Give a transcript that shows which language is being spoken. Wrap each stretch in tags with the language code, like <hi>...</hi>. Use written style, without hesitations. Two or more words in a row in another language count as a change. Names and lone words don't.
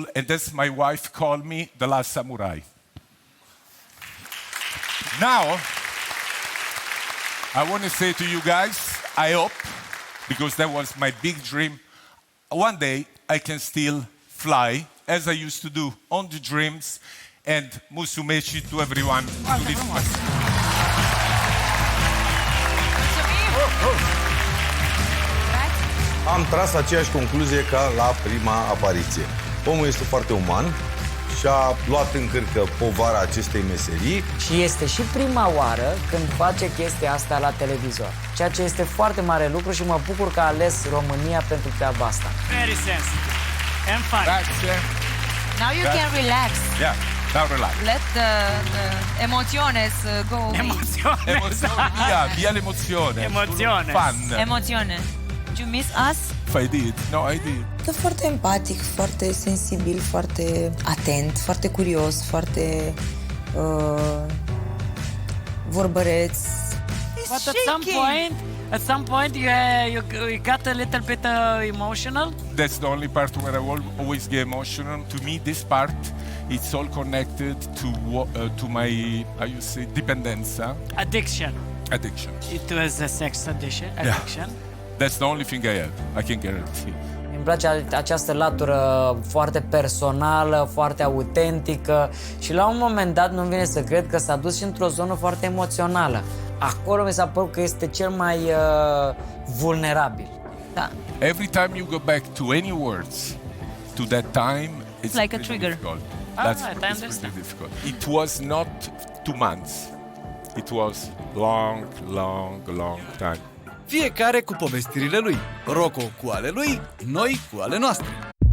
<en>And as my wife called me, the last samurai. Now, I want to say to you guys, I hope, because that was my big dream, one day I can still fly, as I used to do on the dreams, and mulțumesc to everyone who lives my...</en> <ro>Am tras aceeași concluzie ca la prima apariție. Omul este foarte uman și a luat în cârcă povara acestei meserii. Și este și prima oară când face chestia asta la televizor. Ceea ce este foarte mare lucru și mă bucur că a ales România pentru treaba asta.</ro> <en>Very sensitive and fun. That's, Now you can relax. yeah, now relax. Let the emociones go away.</en> <it>Emozione, via l'emozione. Emozione.</it> <en>Fun. Emozione. Do you miss us? I did. No, I did.</en> <ro>Că foarte empatic, foarte sensibil, foarte atent, foarte curios, foarte vorbăreț.</ro> <en>But at some point you got a little bit emotional. That's the only part where I will always get emotional. To me, this part, it's all connected to my, how you say, dipendenza. Addiction. It was a sex addiction. That's the only thing I have. I can guarantee.</en> <ro>Îmi place această latură foarte personală, foarte autentică și la un moment dat nu vine să cred că s-a dus și într-o zonă foarte emoțională. Acolo mi s-a părut că este cel mai vulnerabil. Da.</ro> <en>Every time you go back to any words, to that time, it's like a trigger. Difficult. Right, I It's understand. pretty difficult. It was not 2 months. It was long time.</en> <ro>Fiecare cu povestirile lui. Rocco cu ale lui, noi cu ale noastre.</ro>